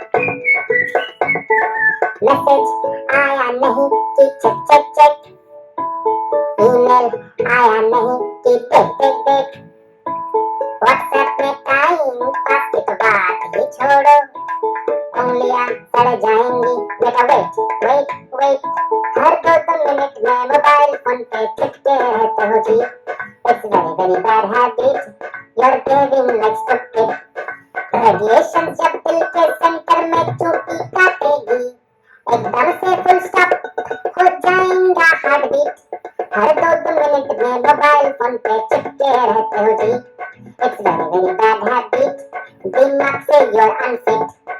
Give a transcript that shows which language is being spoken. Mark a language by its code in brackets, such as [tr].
[hi] Message आया नहीं कि [en] check check check, [hi] ईमेल आया नहीं कि देख देख देख, व्हाट्सएप में टाइम पास की तो बात ही छोड़ो, उंगलियां सड़ जाएंगी बेटा [en] Wait wait wait. [hi] हर 2 मिनट में मोबाइल फोन पे चिपके रहते हो जी। [en] It's very very bad habit, you're behaving like stupid. [hi] Radiation जब दिल के सेंटर में चूटी काटेगी, एकदम से फुल स्टॉप हो जाएगा हार्ट बीट। हर 2 मिनट में मोबाइल फोन पे चिपके रहते हो जी। [en] It's very very bad habit, [hi] दिमाग से [en] you're unfit.